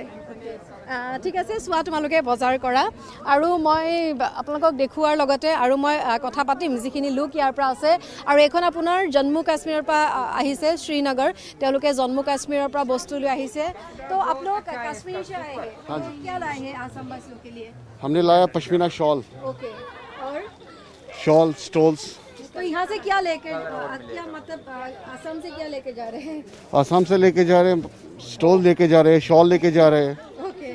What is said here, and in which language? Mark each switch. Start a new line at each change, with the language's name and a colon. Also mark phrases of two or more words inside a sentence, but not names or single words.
Assamese: ঠিক আছে, চোৱা তোমালোকে বজাৰ কৰা, আৰু মই আপোনালোকক দেখুওৱাৰ লগতে আৰু মই কথা পাতিম যিখিনি লোক ইয়াৰ পৰা আছে। আৰু এইখন আপোনাৰ জম্মু কাশ্মীৰৰ পৰা আহিছে, শ্ৰীনগৰ, তেওঁলোকে জম্মু কাশ্মীৰৰ পৰা বস্তু লৈ আহিছে। তো আপোনালোক
Hindi: কাশ্মীৰ से आए हैं, क्या लाए हैं आसाम वासियों के लिए? हमने लाया पश्मीना शॉल, ओके, और शॉल स्टोल्स। तो यहाँ से क्या लेके, क्या मतलब आसाम से क्या लेके जा रहे हैं? आसाम से लेके जा रहे हैं, स्टोल लेके जा रहे हैं, शॉल लेके जा रहे हैं। ओके,